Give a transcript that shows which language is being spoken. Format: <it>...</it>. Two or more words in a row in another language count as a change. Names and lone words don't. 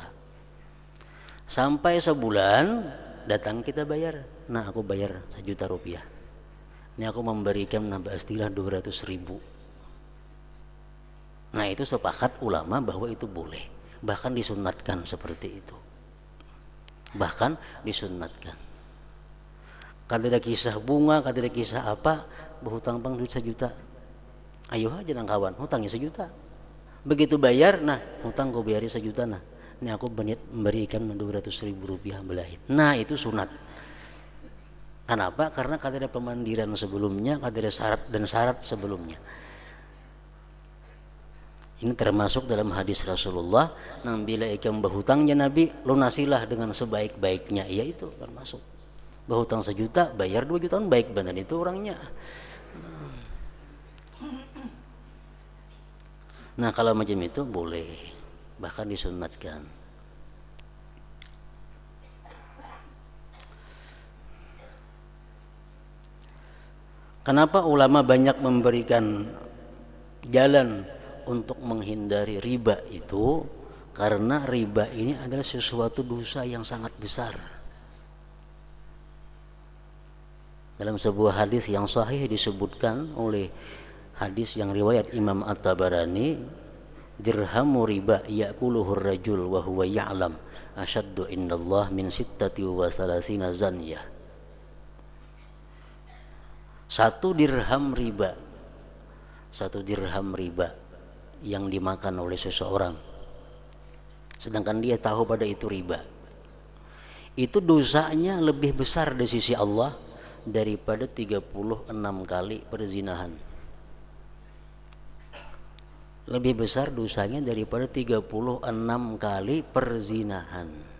<id>Sampai sebulan datang kita bayar. Nah, aku bayar 1 juta rupiah. Ini aku memberikan nambah istilah 200.000. Nah, itu sepakat ulama bahwa itu boleh, bahkan disunatkan seperti itu, bahkan disunatkan.</id> <bjn>Kada ada kisah bunga, kada ada kisah apa, berhutang bang duit 1 juta, ayo aja nang kawan hutangnya 1 juta, begitu bayar, nah hutang kau bayari 1 juta, nah ini aku memberikan 200.000 rupiah belahin.</bjn> <id>Nah, itu sunat. Kenapa?</id> <bjn>Karena kada ada pemandiran sebelumnya, kada ada syarat dan syarat sebelumnya.</bjn> <id>Ini termasuk dalam hadis Rasulullah, nang bila ikam berhutangnya Nabi, lunasilah dengan sebaik-baiknya. Iya, itu termasuk. Berhutang 1 juta, bayar 2 juta, baik benar itu orangnya. Nah, kalau macam itu boleh, bahkan disunatkan. Kenapa ulama banyak memberikan jalan untuk menghindari riba itu? Karena riba ini adalah sesuatu dosa yang sangat besar. Dalam sebuah hadis yang sahih disebutkan oleh hadis yang riwayat Imam At-Tabarani,</id> <ar>درهم ربا يأكله الرجل وهو يعلم أشد عند الله من 36 زنية.</ar> <id>1 dirham riba, 1 dirham riba yang dimakan oleh seseorang, sedangkan dia tahu pada itu riba, itu dosanya lebih besar di sisi Allah daripada 36 kali perzinahan. Lebih besar dosanya daripada 36 kali perzinahan.</id>